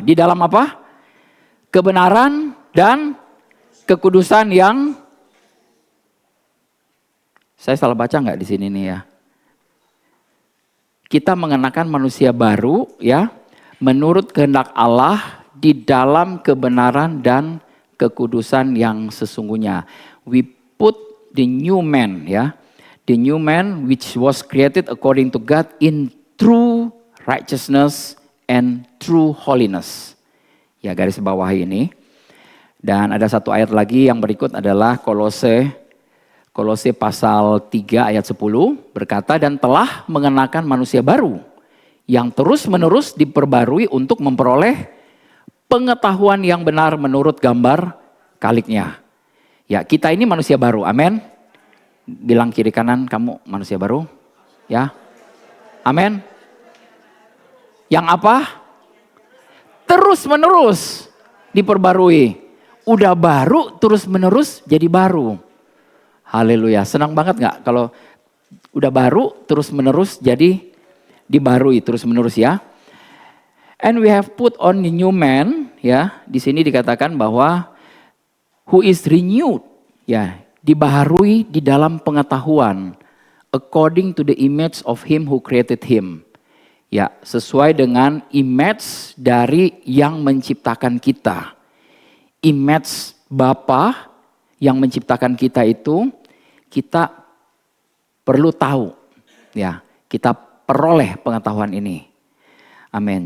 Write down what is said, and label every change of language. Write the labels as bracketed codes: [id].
[id] Di dalam apa? Kebenaran dan kekudusan yang, saya salah baca nggak di sini nih ya? Kita mengenakan manusia baru ya menurut kehendak Allah di dalam kebenaran dan kekudusan yang sesungguhnya. [en] We put the new man ya. The new man which was created according to God in true righteousness and true holiness. [id] Ya garis bawah ini. Dan ada satu ayat lagi yang berikut adalah Kolose pasal 3 ayat 10 berkata dan telah mengenakan manusia baru yang terus menerus diperbarui untuk memperoleh pengetahuan yang benar menurut gambar kaliknya. Ya, kita ini manusia baru. Amin. Bilang kiri kanan, kamu manusia baru. Ya. Amin. Yang apa? Terus menerus diperbarui. Udah baru terus menerus jadi baru. Haleluya. Senang banget gak kalau udah baru terus menerus jadi dibarui terus menerus ya. [en] And we have put on the new man, ya. [id] Di sini dikatakan bahwa [en] who is renewed, ya, [id] dibaharui di dalam pengetahuan [en] according to the image of him who created him. [id] Ya, sesuai dengan image dari yang menciptakan kita. Image Bapa yang menciptakan kita itu kita perlu tahu, ya. Kita peroleh pengetahuan ini. Amin.